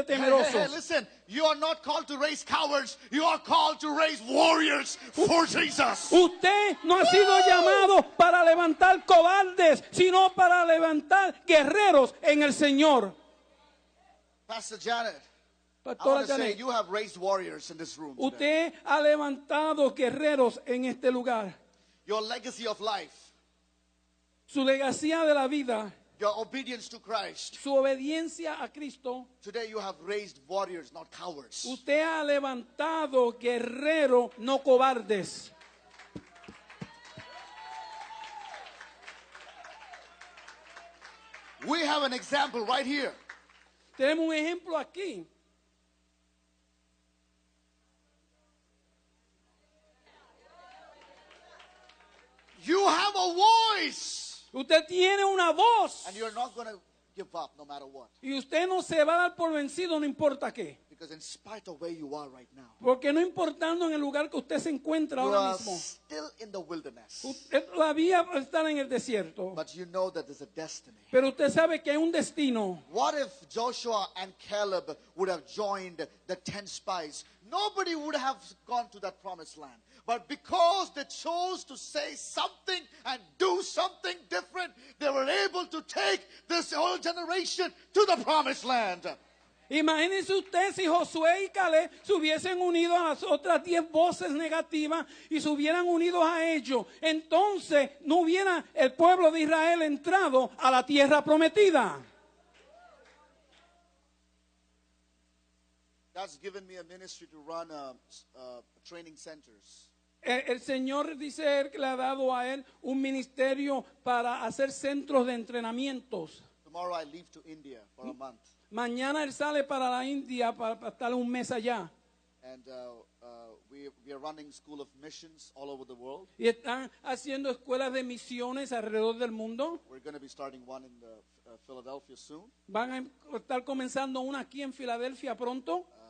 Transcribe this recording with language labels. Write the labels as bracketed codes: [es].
[en] Hey, [es] temerosos. [en] listen, you are not called to raise cowards. You are called to raise warriors for Jesus. [es] Usted no ha sido llamado para levantar cobardes, sino para levantar guerreros en el Señor. [en] Pastor Janet, I [es] Pastora [en] want to say [es] Janet, [en] you have raised warriors in this room today. [es] usted ha levantado guerreros en este lugar. [en] Your legacy of life, [es] Su legacía de la vida, [en] your obedience to Christ. [es] su obediencia a Cristo, [en] Today you have raised warriors, not cowards. [es] usted ha levantado guerreros, no cobardes. [en] We have an example right here. [es] Tenemos un ejemplo aquí. [en] You have a voice. [es] Usted tiene una voz [en] And you're not going to give up no matter what. [es] y usted no se va a dar por vencido, no importa qué. [en] Because in spite of where you are right now, [es] Porque no importando en el lugar que usted se encuentra [en] you [es] ahora [en] are [es] mismo, [en] still in the wilderness. [es] usted todavía está en el desierto. [en] But you know that there's a destiny. [es] Pero usted sabe que hay un destino. [en] What if Joshua and Caleb would have joined the 10 spies? Nobody would have gone to that promised land. But because they chose to say something and do something different, they were able to take this whole generation to the promised land. [es] Imagínense usted si Josué y Caleb se hubiesen unido a las otras 10 voces negativas y se hubieran unido a ellos. Entonces no hubiera el pueblo de Israel entrado a la tierra prometida. [en] God's given me a ministry to run training centers. [es] El Señor dice él que le ha dado a él un ministerio para hacer centros de entrenamientos. [en] Tomorrow I leave to India for a month. [es] Mañana él sale para la India para estar un mes allá. [en] And we are running School of Missions all over the world. [es] Y están haciendo escuelas de misiones alrededor del mundo. [en] We're going to be starting one in Philadelphia soon, [es] Van a estar comenzando una aquí en Filadelfia pronto,